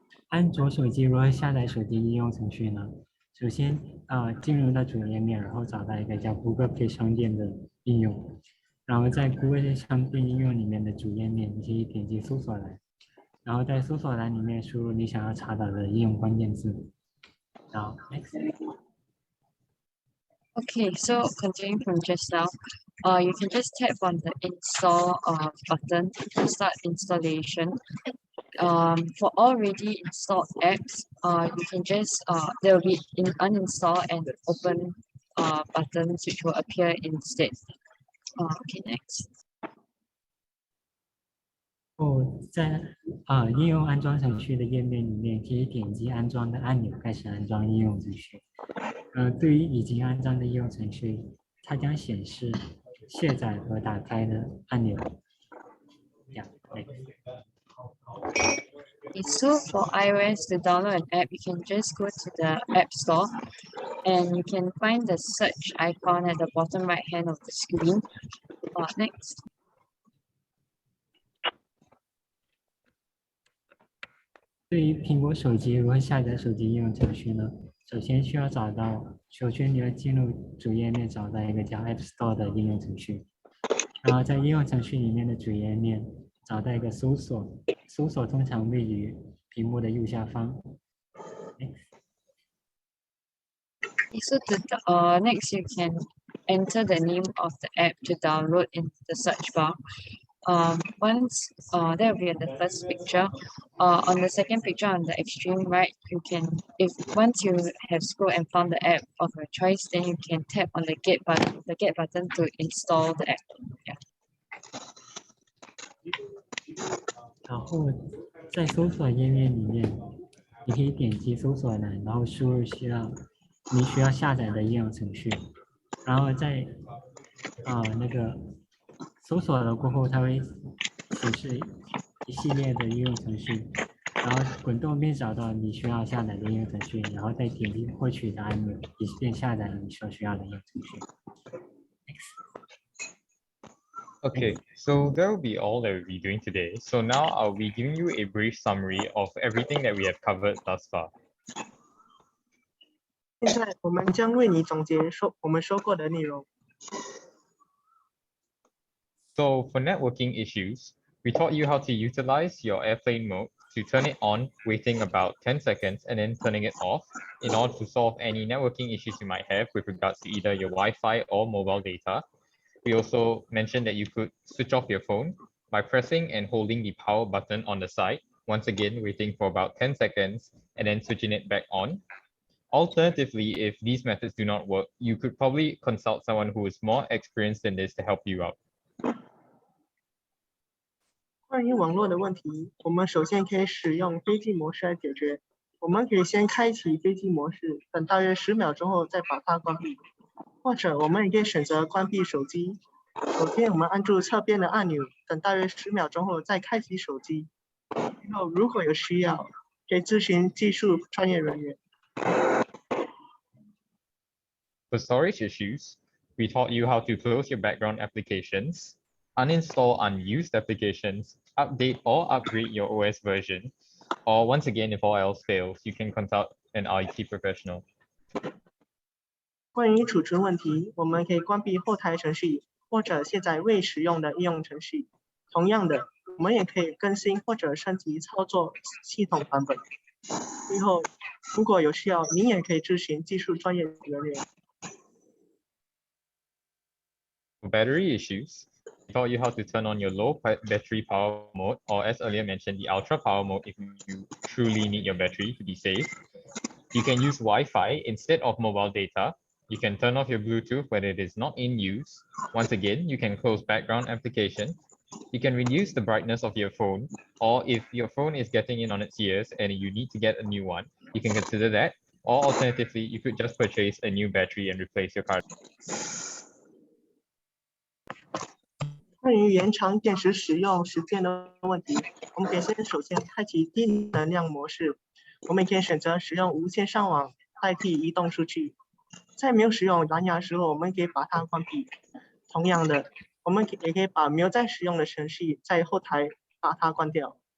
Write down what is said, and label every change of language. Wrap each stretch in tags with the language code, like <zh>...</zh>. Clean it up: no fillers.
<zh>安卓手机如何下载手机应用程序呢？首先进入到主页面，然后找到一个叫 Google Play 商店的应用，然后在 Google 商店应用里面的主页面，你可以点击搜索栏，然后在搜索栏里面输入你想要查找的应用关键字。然后</zh> <en>next。 Okay, so continuing from just now, you can just tap on the install button to start installation. for already installed apps, you can just there will be uninstall and open buttons which will appear instead. Okay, next.</en> <zh>在应用安装程序的页面里面，可以点击安装的按钮开始安装应用程序。对于已经安装的应用程序，它将显示卸载和打开的按钮。</zh> <en>Yeah, So for iOS to download an app, you can just go to the App Store and you can find the search icon at the bottom right hand of the screen. Next.</en> <zh>对于苹果手机如何下载手机应用程序呢？首先需要首先你要进入主页面，找到一个叫 App Store 的应用程序，然后在应用程序里面的主页面找到一个搜索，搜索通常位于屏幕的右下方。</zh> <en>So next you can enter the name of the app to download in the search bar. Once that will be the first picture. On the second picture on the extreme right, you can, once you have scrolled and found the app of your choice, then you can tap on the get button to install the app. Yeah.</en> <zh>然后在搜索页面里面，你可以点击搜索栏，然后输入你需要下载的应用程序，然后在那个搜索了过后，它会显示一系列的应用程序，然后滚动并找到你需要下载的应用程序，然后再点击获取的按钮，以便下载你所需要的应用程序。</zh> <en>Okay, so that will be all that we'll be doing today. So now I'll be giving you a brief summary of everything that we have covered thus far.</en> <zh>现在我们将为你总结我们说过的内容。</zh> <en>So for networking issues, we taught you how to utilize your airplane mode to turn it on, waiting about 10 seconds, and then turning it off in order to solve any networking issues you might have with regards to either your Wi-Fi or mobile data. We also mentioned that you could switch off your phone by pressing and holding the power button on the side, once again waiting for about 10 seconds and then switching it back on. Alternatively, if these methods do not work, you could probably consult someone who is more experienced in this to help you out.</en> <zh>关于网络的问题，我们首先可以使用飞机模式来解决。我们可以先开启飞机模式，等大约10秒钟后再把它关闭，或者我们也可以选择关闭手机。首先，我们按住侧边的按钮，等大约10秒钟后再开启手机。以后如果有需要，可以咨询技术专业人员。</zh> <en>For storage issues, we taught you how to close your background applications, uninstall unused applications, update or upgrade your OS version, or once again, if all else fails, you can consult an IT professional.</en> <zh>关于储存问题，我们可以关闭后台程序，或者卸载未使用的应用程序。同样的，我们也可以更新或者升级操作系统版本。以后如果有需要，您也可以咨询技术专业人员。</zh> <en>For battery issues, we taught you how to turn on your low battery power mode, or as earlier mentioned, the ultra power mode if you truly need your battery to be safe. You can use Wi-Fi instead of mobile data. You can turn off your Bluetooth when it is not in use. Once again, you can close background applications. You can reduce the brightness of your phone, or if your phone is getting in on its ears and you need to get a new one, you can consider that. Or alternatively, you could just purchase a new battery and replace your current.</en> <zh>关于延长电池使用时间的问题，我们可以首先开启低能量模式。我们也可以选择使用无线上网代替移动数据。在没有使用蓝牙的时候，我们可以把它关闭。同样的，我们也可以把没有在使用的程序在后台把它关掉。</zh>